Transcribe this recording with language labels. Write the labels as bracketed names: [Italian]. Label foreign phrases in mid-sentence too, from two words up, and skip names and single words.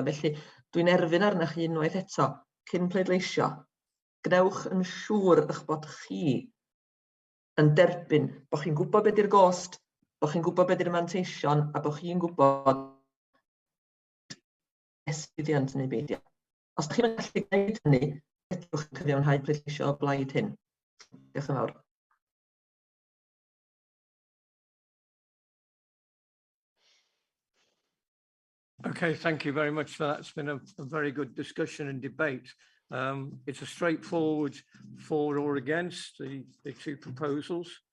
[Welsh] Felly dwi'n erfyn arnach chi unwaith eto, cyn pleidleisio, gnewch yn siŵr eich bod chi yn derbyn, bod chi'n gwybod beth yw'r gost, bod chi'n gwybod beth yw'r manteision, a bod chi'n gwybod llwyddiant neu beidio. Os chi'n gallu gwneud hynny, ydwch chi'n cyfiawnhau pleidleisio o blaid hyn. Diolch yn fawr. [English] Okay, thank you very much for that. It's been a very good discussion and debate. It's a straightforward for or against the 2 proposals.